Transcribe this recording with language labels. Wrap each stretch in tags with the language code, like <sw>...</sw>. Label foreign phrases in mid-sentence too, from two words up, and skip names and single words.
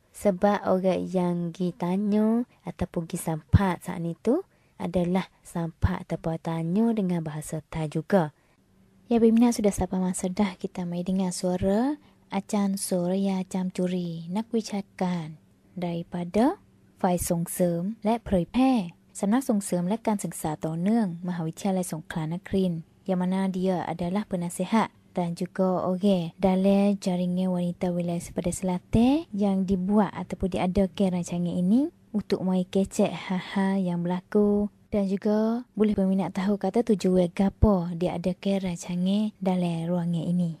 <ms>Sebab orang yang pergi tanya ataupun pergi sampak saat itu adalah sampak ataupun tanya dengan bahasa Thai juga. Ya, peminat sudah sampai masa dah kita mai dengar suara Acan Surya Camcuri Nak Wicakan daripada ฝ่ายส่งเส ริมและเผยแพร่สำนักส่งเสริมและการศึกษาต่อเนื่องมหาวิทยาลัยสงขลานครินทร์ yang mana dia adalah penasihat dan juga orang dalam jaringan wanita wilayah sepadan selatan yang dibuat ataupun diadakan rancangan ini untuk mai kecek hal-hal yang berlaku dan juga boleh peminat tahu kata tujuan gapo dia adakan rancangan dalam ruangan ini.</ms>